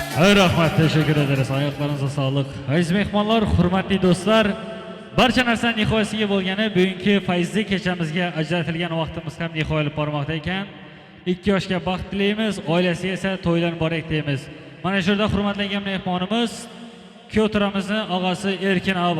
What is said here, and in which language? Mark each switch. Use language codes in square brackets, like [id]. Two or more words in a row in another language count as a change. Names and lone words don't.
[uz] rahmat, [tr] teşekkür ederiz. Ayaklarınıza sağlık. [uz] Aziz mehmonlar, hurmatli do'stlar, barcha narsa nihoyasiga bo'lgani, bugungi fayzli kechamizga ajratilgan vaqtimiz ham nihoyalab bormoqda ekan. 2 yoshga baxt tilaymiz, oilasiga esa to'ylar muborak deymiz. Mana shu yerda hurmatlangan mehmonimiz Kyotiramizni og'asi Erkin aba.